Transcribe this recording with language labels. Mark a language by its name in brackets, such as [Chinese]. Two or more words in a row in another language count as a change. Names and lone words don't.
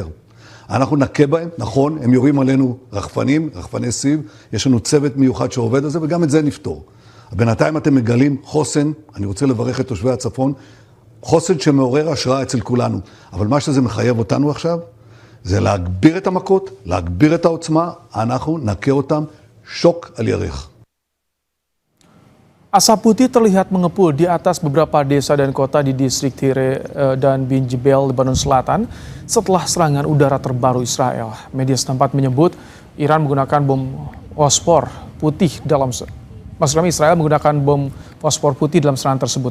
[Hebrew] אנחנו נכה בהם, נכון, הם יורים עלינו רחפני סיב, יש לנו צוות מיוחד שעובד על זה, וגם את זה נפתור. בינתיים אתם מגלים חוסן, אני רוצה לברך את תושבי הצפון, חוסן שמעורר השראה אצל כולנו. אבל מה שזה מחייב אותנו עכשיו, זה להגביר את המכות, להגביר את העוצמה, אנחנו נכה אותם שוק על ירך. [Indonesian] Asap putih terlihat mengepul di atas beberapa desa dan kota di distrik Tire dan Bin Jebel, Lebanon Selatan setelah serangan udara terbaru Israel. Media setempat menyebut Iran menggunakan bom fosfor putih dalam Maksud kami Israel menggunakan bom fosfor putih dalam serangan tersebut.